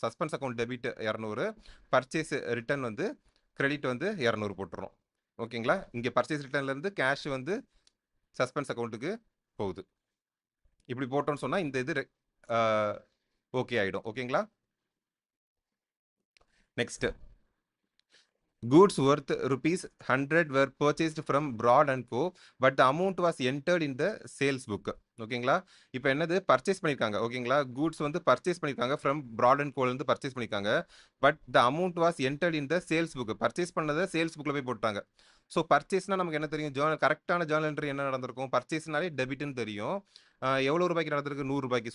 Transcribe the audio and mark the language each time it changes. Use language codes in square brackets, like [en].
[ta] Suspense account debit 200, purchase return வந்து credit வந்து 200 போட்டுறோம். ஓகேங்களா? இங்க பர்ச்சேஸ் ரிட்டர்ன்ல இருந்து கேஷ் வந்து சஸ்பென்ஸ் அக்கவுண்ட்டுக்கு போகுது. இப்படி போட்டோம்னு சொன்னா இந்த இது ஓகே ஆயிடும். ஓகேங்களா? [en] Next goods worth rupees 100 were purchased from Broad and Co, but the amount was entered in the sales book. [ta] ஓகேங்களா? இப்போ என்னது பர்ச்சேஸ் பண்ணிருக்காங்க. ஓகேங்களா? கூட்ஸ் வந்து பர்ச்சேஸ் பண்ணிருக்காங்க ஃப்ரம் Broad and Co இருந்து பர்ச்சேஸ் பண்ணிருக்காங்க. But the amount was entered in the sales book. Purchase பண்ணதை சேல்ஸ் புக்ல போய் போட்டாங்க. ஸோ பர்ச்சேஸ்னா நமக்கு என்ன தெரியும்? கரெக்டான ஜேர்னல் என்ட்ரி என்ன நடந்திருக்கும்? பர்ச்சேஸ்னாலே டெபிட்னு தெரியும். எவ்வளோ ரூபாய்க்கு நடந்திருக்கு? 100 ரூபாய்க்கு.